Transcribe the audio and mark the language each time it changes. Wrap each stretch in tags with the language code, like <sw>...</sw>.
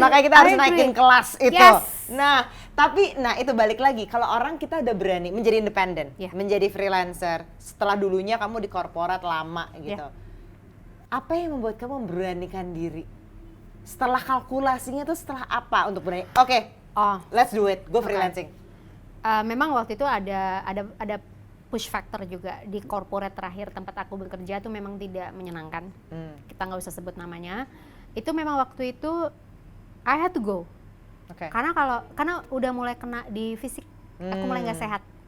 <id>Makanya kita harus naikin kelas itu. Nah, tapi itu balik lagi, kalau orang kita udah berani menjadi independen, menjadi freelancer, setelah dulunya kamu di korporat lama gitu. Apa yang membuat kamu memberanikan diri? Setelah kalkulasinya tuh setelah apa untuk berani?</id> <en>Oke, let's do it, go freelancing.</en> <id>Memang waktu itu ada push factor juga di corporate terakhir tempat aku bekerja tuh memang tidak menyenangkan. Kita nggak usah sebut namanya. Itu memang waktu itu</id> <en>I had to go.</en> <id>Karena udah mulai kena di fisik, aku mulai nggak sehat.</id>